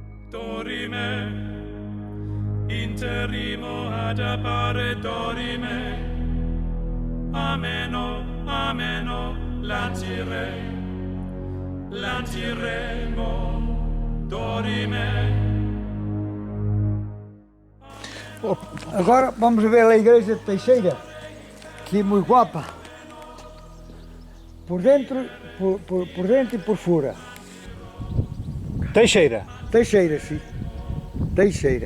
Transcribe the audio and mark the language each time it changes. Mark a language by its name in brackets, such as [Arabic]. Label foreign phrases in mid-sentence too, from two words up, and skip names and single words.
[Portuguese] Dorime, interimo ad appare dorime, ameno, ameno, latiremo, dorime. Agora vamos ver a igreja de Teixeira, que é muito guapa, por dentro, por dentro e por fora. Teixeira, Teixeira, sim. Teixeira.